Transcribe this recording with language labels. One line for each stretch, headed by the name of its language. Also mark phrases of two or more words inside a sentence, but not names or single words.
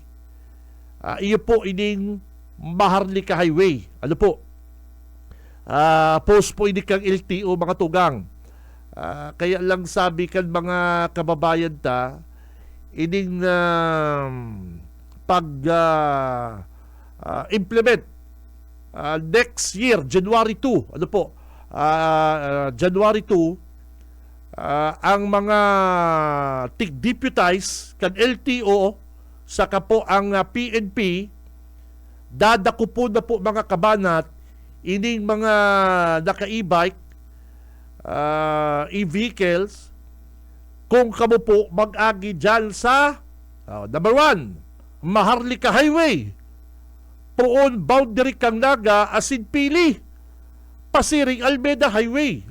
Bikol: Iyo po ining Maharlika Highway. Post po ini kang LTO, mga tugang. Kaya lang sabi kan mga kababayan ining
English: implement next year,
Bikol: January 2, January 2, ang mga tig-deputize kan LTO saka po ang PNP dadako po na po mga kabanat ining mga naka-e-bike e-vehicles kung kamo po mag-agi dyan sa number 1, Maharlika Highway, poon boundary kang Naga, Asin Pili, Pasiring Almeda Highway.